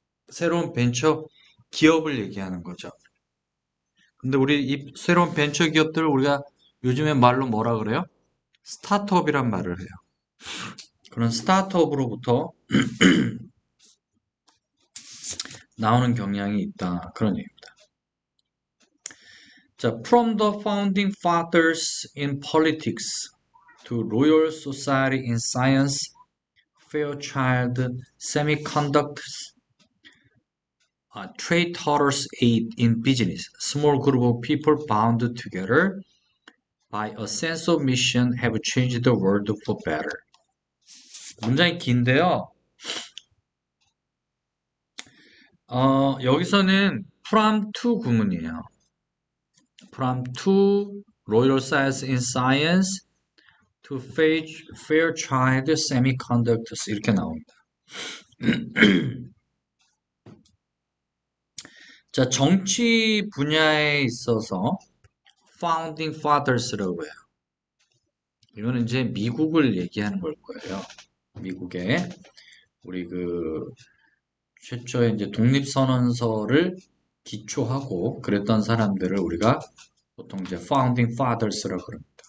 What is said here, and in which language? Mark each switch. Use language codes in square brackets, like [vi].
[ko] 새로운 벤처 기업을 얘기하는 거죠. 근데 우리 이 새로운 벤처 기업들을 우리가 요즘에 말로 뭐라 그래요? 스타트업이란 말을 해요. 그런 스타트업으로부터 나오는 경향이 있다. 그런 얘기입니다. [en] 자, from the founding fathers in politics to Royal Society in science, Fairchild Semiconductors, Trade-Totters Aid in business, small group of people bound together by a sense of mission have changed the world for better. [ko] 문장이 긴데요. 여기서는 from to 구문이에요. [en] from to Royal Society in science to Fairchild Semiconductors [ko] 이렇게 나옵니다. 자, 정치 분야에 있어서 Founding Fathers라고 해요. 이거는 이제 미국을 얘기하는 걸 거예요. 미국에 우리 최초의 이제 독립선언서를 기초하고 그랬던 사람들을 우리가 보통 이제 Founding Fathers라고 그럽니다.